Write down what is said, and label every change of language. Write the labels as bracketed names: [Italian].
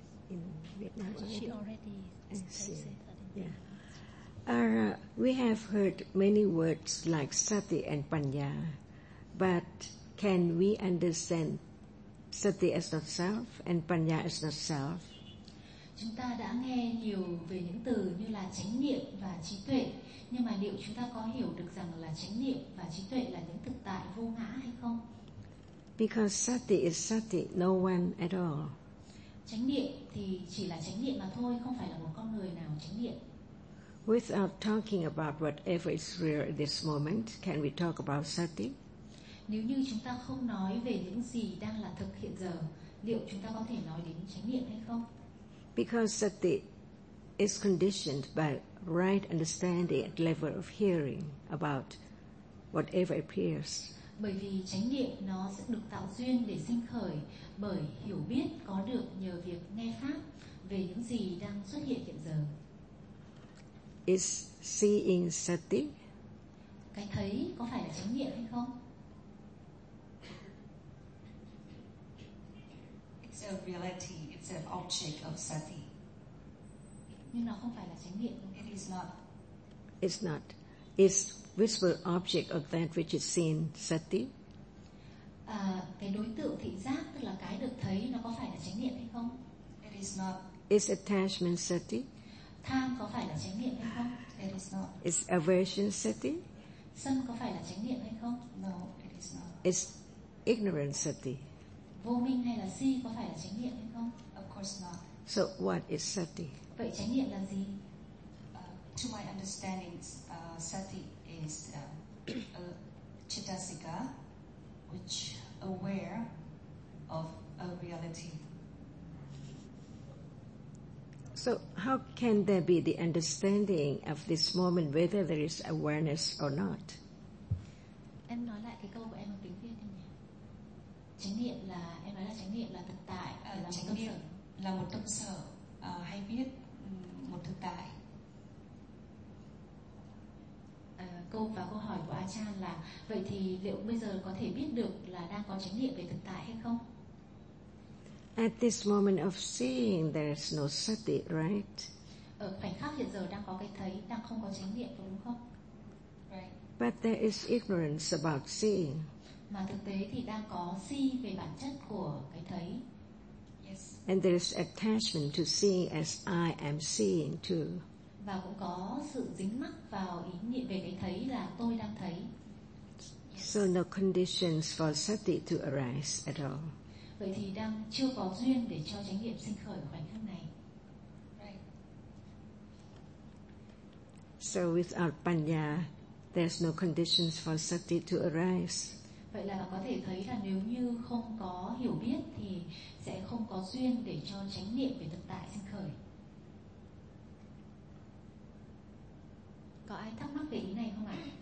[English] In Vietnam, she already said that. Yeah. We have heard many words like sati and panya, but can we understand sati as not self and panya as not self? [Vietnamese] Chúng ta đã nghe nhiều về những từ như là chánh niệm và trí tuệ, nhưng mà liệu chúng ta có hiểu được rằng là chánh niệm và trí tuệ là những thực tại vô ngã hay không? [English] Because sati is sati, no one at all. [Vietnamese] Chánh niệm thì chỉ là chánh niệm mà thôi, không phải là một con người nào chánh niệm. [English] Without talking about whatever is real at this moment, can we talk about sati? [Vietnamese] Nếu như chúng ta không nói về những gì đang là thực hiện giờ, liệu chúng ta có thể nói đến chánh niệm hay không? [English] Because sati is conditioned by right understanding at level of hearing about whatever appears. [Vietnamese] Bởi vì chánh niệm nó sẽ được tạo duyên để sinh khởi bởi hiểu biết có được nhờ việc nghe pháp về những gì đang xuất hiện hiện giờ. [English] Is seeing sati? [Vietnamese] Cái thấy có phải là chánh niệm hay không? [English] It's a reality. It's an object of sati. [Vietnamese] Nhưng nó không phải là chánh niệm. [English] It's not. Is visible object of that which is seen sati? [Vietnamese] Cái đối tượng thị giác tức là cái được thấy nó có phải là chánh niệm hay không? [English] It is not. Is attachment sati? [Vietnamese] Tham có phải là chánh niệm hay không? [English] It is not. Is aversion sati? [Vietnamese] Sân có phải là chánh niệm hay không? [English] No, it is not. Is ignorance sati? [Vietnamese] Vô minh hay là si có phải là chánh niệm hay không? [English] Of course not. So what is sati? [Vietnamese] Vậy chánh niệm là gì? [English] to my understanding, sati is chittasika, which aware of a reality. So how can there be the understanding of this moment whether there is awareness or not? [Vietnamese] Em nói lại cái câu của em bằng tiếng Việt nhé. Chánh niệm là em nói là chánh niệm là thực tại, là chánh niệm là một tâm sở, hay biết một thực tại. Câu và câu hỏi của Achan là vậy thì liệu bây giờ có thể biết được là đang có chánh niệm về thực tại hay không? [English] At this moment of seeing, there is no sati, right? [Vietnamese] Ở khoảnh khắc hiện giờ đang có cái thấy, đang không có chánh niệm, đúng không? [English] Right. But there is ignorance about seeing. [Vietnamese] Mà thực tế thì đang có si về bản chất của cái thấy. [English] Yes. And there is attachment to seeing as I am seeing too. [Vietnamese] Và cũng có sự dính mắc vào ý niệm về cái thấy là tôi đang thấy. [English] Yes. So no conditions for sati to arise at all. [Vietnamese] Vậy thì đang chưa có duyên để cho chánh niệm sinh khởi ở khoảnh khắc này. [English] Right. So without panya, there's no conditions for sati to arise. [Vietnamese] Vậy là có thể thấy là nếu như không có hiểu biết thì sẽ không có duyên để cho chánh niệm về thực tại sinh khởi. Có ai thắc mắc về ý này không ạ?